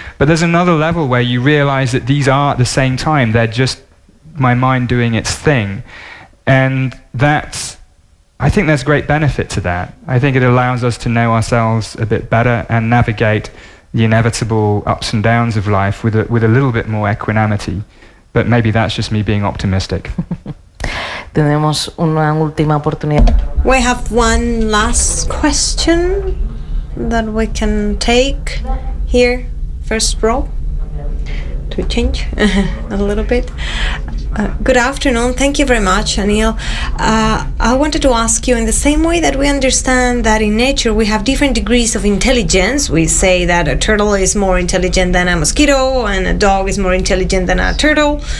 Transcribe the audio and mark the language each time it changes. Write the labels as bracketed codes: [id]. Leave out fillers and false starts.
[en] But there's another level where you realize that these are at the same time, they're just my mind doing its thing. And I think there's great benefit to that. I think it allows us to know ourselves a bit better and navigate the inevitable ups and downs of life with a little bit more equanimity. But maybe that's just me being optimistic. [es] Tenemos una última oportunidad. [en] We have one last question that we can take here, first row, to change a little bit. Good afternoon. Thank you very much, Anil. I wanted to ask you, in the same way that we understand that in nature we have different degrees of intelligence, we say that a turtle is more intelligent than a mosquito and a dog is more intelligent than a turtle.